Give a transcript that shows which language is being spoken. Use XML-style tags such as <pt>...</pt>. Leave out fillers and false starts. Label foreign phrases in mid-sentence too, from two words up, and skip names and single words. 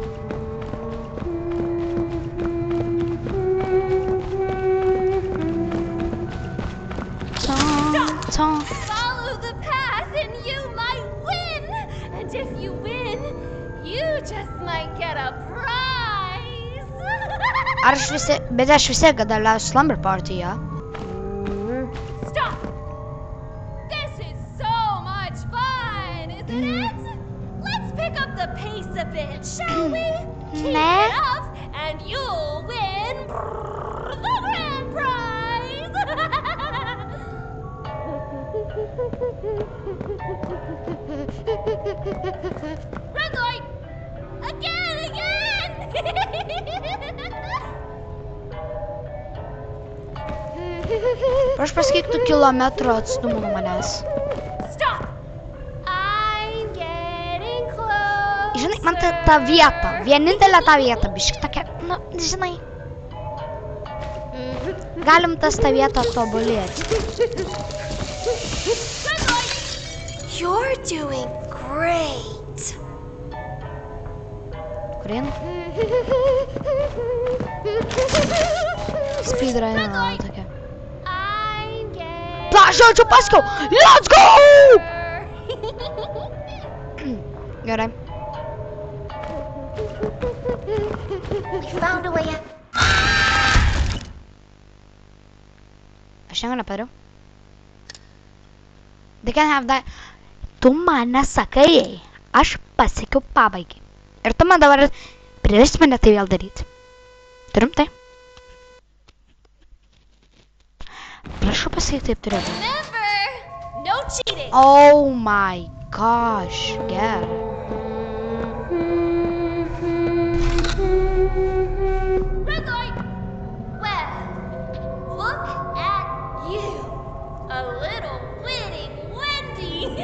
<en>Follow the path and you might win. And if you win, you just might get a prize.</en> <lt>Bet aš vis tiek dalyvauju</lt> <en>slumber partyje. Stop. This is so much fun, isn't it? Let's pick up the pace a bit, shall we? Keep Nah. it up and you'll win the grand prize. Red light. Again.</en> <lt>Prašau pasakyk tų kilometrų atstumų nuo manęs.</lt> <en>Stop. I'm getting close.</en> <lt>Žinai, man ta vieta, vienintelė ta vieta, biški tokia, nu, žinai. Galim tą vietą tobulėti.</lt> <en>Red light. You're doing great.</en> <lt>Kurin? Speedrunner tokia.</lt> <en>I'm getting</en> <lt>Prašau, čia pasakiau,</lt> <en>let's go! Gerai. We found a way out.</en> <lt>Aš nieko nepadariau.</lt> <en>They can have that.</en> <lt>Tu man nesakai, aš pasiekiau pabaigį. Ir tu man dabar priversi mane tai vėl daryti. Turim tai? Prašau pasakyti, taip turėtų.</lt> <en>Remember, no cheating. Oh my gosh, gerai. Red light. Well, look at you. A little winning Wendy.</en>